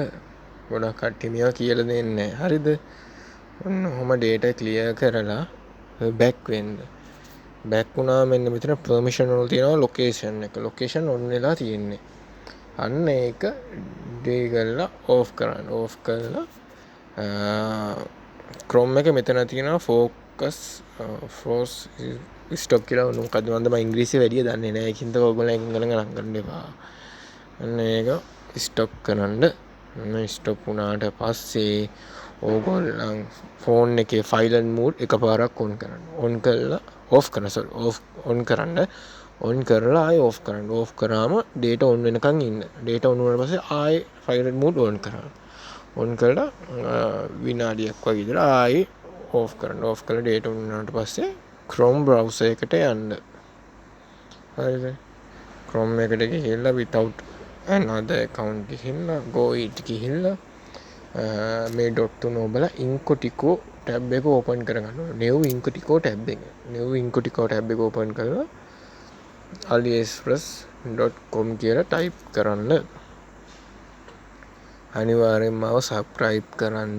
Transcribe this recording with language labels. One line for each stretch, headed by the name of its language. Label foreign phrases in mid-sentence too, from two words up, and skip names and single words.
Sinhala: ගොඩක් කට්ටිය මේවා කියලා දෙන්නේ නැහැ. හරිද? ඔන්න ඔහොම
English: data clear
Sinhala: කරලා back වෙන්න. back වුණා මෙන්න මෙතන permission වල තියෙනවා location එක.
English: location on
Sinhala: වෙලා තියෙන්නේ. අන්න ඒක ඩේ කරලා off කරන්න. off කරලා Chrome එක මෙතන තියෙනවා
English: focus force stop
Sinhala: කියලා මොකක්ද මම ඉංග්‍රීසි වැඩිය දන්නේ නැහැ. ඒකින්ද ඔයගොල්ලෝ ඉංග්‍රීසි ගණන් ගන්න එපා. අන්න ඒක stop කරන්න. stop වුණාට පස්සේ ඕගොල්ලන් ෆෝන් එකේ
English: silent mode
Sinhala: එකපාරක් on කරන්න. on කරලා off කරන්න. on කරන්න. on කරලා ආයෙ off කරන්න. off කරාම
English: data on
Sinhala: වෙනකන් ඉන්න. data on වුණාට පස්සේ ආයෙ
English: silent mode on
Sinhala: කරන්න. on කරලා විනාඩියක් වගේ ඉඳලා ආයෙ off කරන්න. off කරලා
English: data on
Sinhala: වුණාට පස්සේ
English: Chrome browser
Sinhala: එකට යන්න. හරිද? Chrome එකට ගිහිල්ලා
English: without another account
Sinhala: ගිහිල්ලා
English: go it
Sinhala: ගිහිල්ලා මේ ඩොට් තුන ඔබලා
English: incognito tab
Sinhala: එක ඕපන් කරගන්න ඕනේ.
English: new incognito tab
Sinhala: එක.
English: new incognito tab
Sinhala: එක ඕපන් කරලා aliexpress.com කියලා ටයිප් කරන්න. අනිවාර්යෙන්ම subscribe කරන්න.